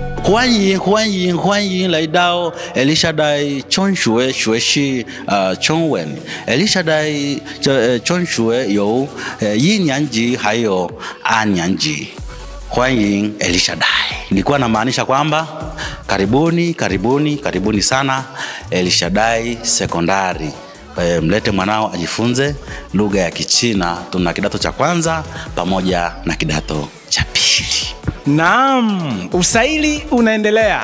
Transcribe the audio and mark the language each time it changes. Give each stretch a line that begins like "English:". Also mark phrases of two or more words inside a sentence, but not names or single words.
Chinese: 欢迎来到 Elishadai 中学学习中文。Elishadai 中学有1年级还有2年级。欢迎 Elishadai.
Swahili: Nilikuwa namaanisha kwamba karibuni sana Elishadai Sekondari. Mlete mwanao ajifunze lugha ya Kichina. Tuna kidato cha kwanza pamoja na kidato cha pili. Naam, usaili unaendelea.